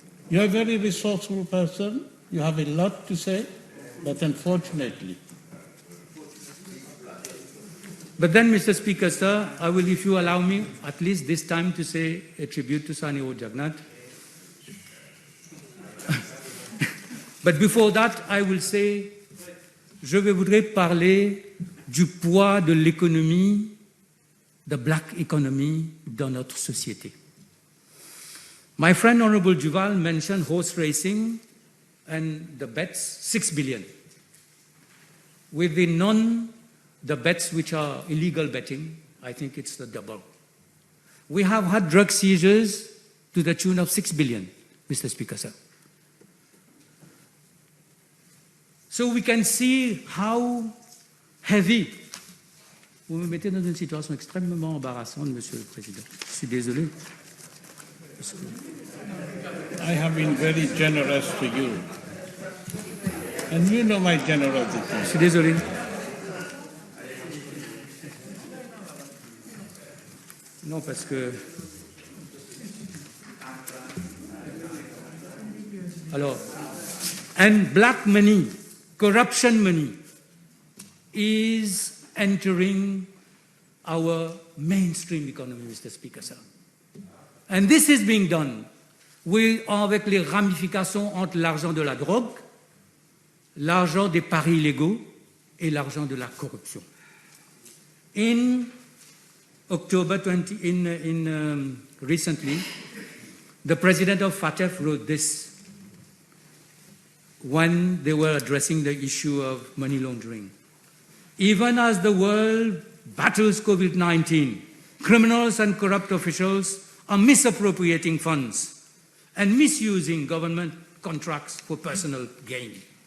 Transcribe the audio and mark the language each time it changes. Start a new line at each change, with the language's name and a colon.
English: You're a very resourceful person. You have a lot to say, but unfortunately. But then, Mr. Speaker, sir, I will, if you allow me, at least this time to say a tribute to Sani Jagannath. But before that, I will say,
French: je voudrais parler du poids de l'économie,
English: the black economy,
French: dans notre société.
English: My friend Honorable Duval mentioned horse racing and the bets, 6 billion. With the bets which are illegal betting, I think it's the double. We have had drug seizures to the tune of 6 billion, Mr. Speaker, sir. So we can see how heavy.
French: Vous me mettez dans une situation extrêmement embarrassante, Monsieur le Président. Je suis désolé.
English: I have been very generous to you. And you know my generosity.
French: Je suis désolé. Non, parce que...
English: Alors, and black money, corruption money, is entering our mainstream economy, Mr. Speaker, sir. And this is being done
French: avec les ramifications entre l'argent de la drogue, l'argent des paris illégaux et l'argent de la corruption.
English: In October 20, recently, the president of FATF wrote this when they were addressing the issue of money laundering. Even as the world battles COVID-19, criminals and corrupt officials are misappropriating funds and misusing government contracts for personal gain.